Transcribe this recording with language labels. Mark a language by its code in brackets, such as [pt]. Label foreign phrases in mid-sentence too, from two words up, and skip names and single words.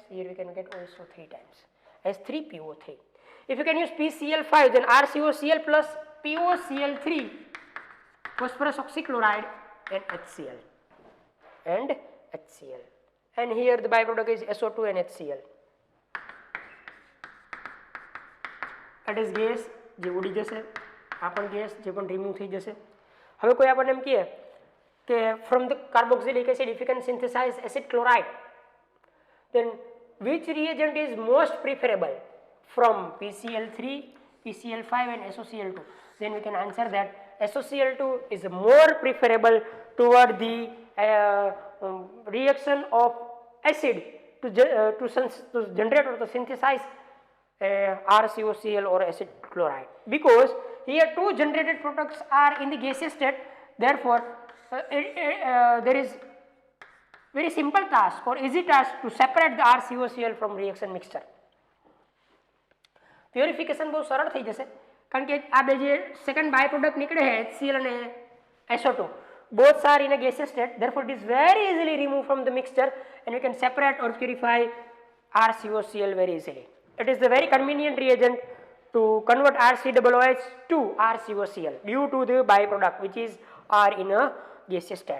[en] Here we can get also 3 times S3PO3. If you can use PCl5, then RCOCl plus POCl3, phosphorus oxychloride and HCl. And here the byproduct is SO2 and HCl. That is gas [gu] જે ઉડી જશે, આ પણ ગેસ જે પણ રિમૂવ થઈ જશે. હવે કોઈ આપણને એમ કહે કે [en] from the carboxylic acid if you can synthesize acid chloride, then which reagent is most preferable from PCl3, PCl5 and SOCl2? Then we can answer that SOCl2 is more preferable toward the reaction of acid to generate or to synthesize RCOCl or acid chloride, because here 2 generated products are in the gaseous state. Therefore there is very simple task or easy task to separate the RCOCl from reaction mixture. [gu] Purification [hi] बहुत सरल [gu] થઈ જશે, કારણ કે આ બે જે [en] second by product [gu] નીકળે છે HCl અને SO2, [en] both are in a gaseous state. Therefore it is very easily removed from the mixture and you can separate or purify RCOCl very easily. It is the very convenient reagent to convert RCOOH to RCOCl due to the byproduct which is are in a gaseous state.